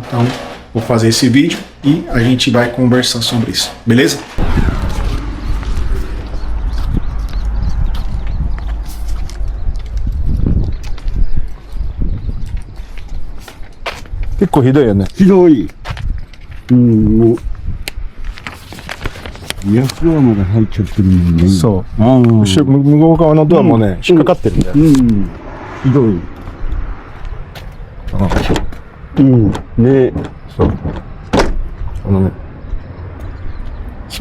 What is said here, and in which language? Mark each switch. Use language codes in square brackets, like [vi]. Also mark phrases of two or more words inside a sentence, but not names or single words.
[pt] Então vou fazer esse vídeo e a gente vai conversar sobre isso, beleza? Que corrida é, né? [ja] もうヤフーまで入っちゃってるもんね。そう。向向こう側のドアもね、引っかかってるんだよ。ひどい。ね。そう。ね。そう。